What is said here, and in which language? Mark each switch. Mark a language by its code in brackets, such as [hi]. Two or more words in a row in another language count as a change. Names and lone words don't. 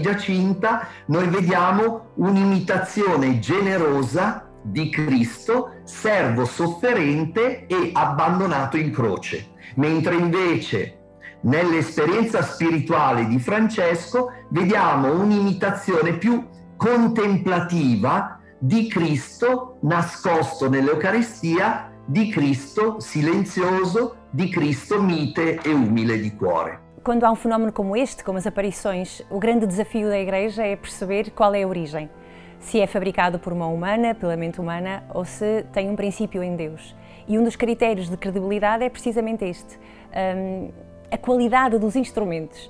[it] Giacinta noi vediamo un'imitazione generosa di Cristo, servo sofferente e abbandonato in croce, mentre invece nell'esperienza spirituale di Francesco vediamo un'imitazione più contemplativa di Cristo nascosto nell'Eucaristia, di Cristo silenzioso, di Cristo mite e umile di cuore. [pt] Quando há um fenómeno como este, como as aparições, o grande desafio da Igreja é perceber qual é a origem. Se é fabricado por mão humana, pela mente humana, ou se tem um princípio em Deus. E um dos critérios de credibilidade é precisamente este, a qualidade dos instrumentos.